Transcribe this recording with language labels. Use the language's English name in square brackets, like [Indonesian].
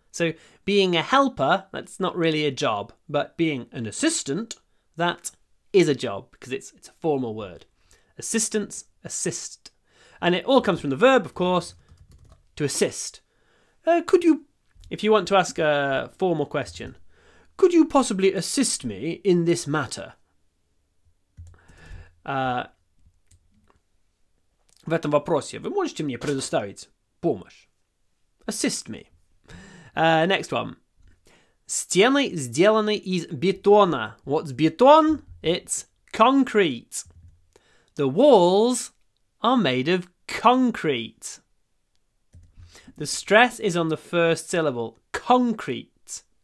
[English] So being a helper, that's not really a job, but being an assistant, that is a job because it's a formal word. Assistants, assist. And it all comes from the verb, of course, to assist. Could you, if you want to ask a formal question, could you possibly assist me in this matter? [Russian] В этом вопросе вы можете мне предоставить помощь? [English] Assist me. Next one. [Russian] Стены сделаны из бетона. [English] What's beton? It's concrete. The walls are made of concrete. The stress is on the first syllable. Concrete.